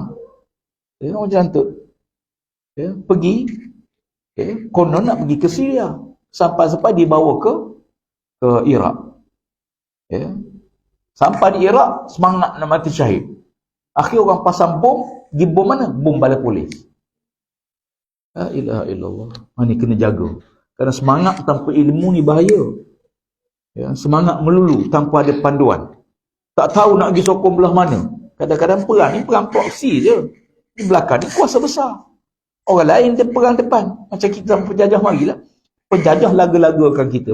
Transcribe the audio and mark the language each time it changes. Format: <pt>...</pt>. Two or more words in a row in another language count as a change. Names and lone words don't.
<ms>Orang jantut. Pergi. Konon nak pergi ke Syria. Sampai dibawa ke Iraq. Sampai di Iraq, semangat nak mati syahid. Akhir orang pasang bom, pergi bom mana? Bom balai polis.</ms> <ar>لا إله إلا الله.</ar> <ms>Ini kena jaga. Kerana semangat tanpa ilmu ni bahaya. Semangat melulu tanpa ada panduan. Tak tahu nak pergi sokong belah mana. Kadang-kadang perang ni perang proksi je. Di belakang ni kuasa besar. Orang lain dia perang depan. Macam kita penjajah marilah. Penjajah laga-lagakan kita.</ms>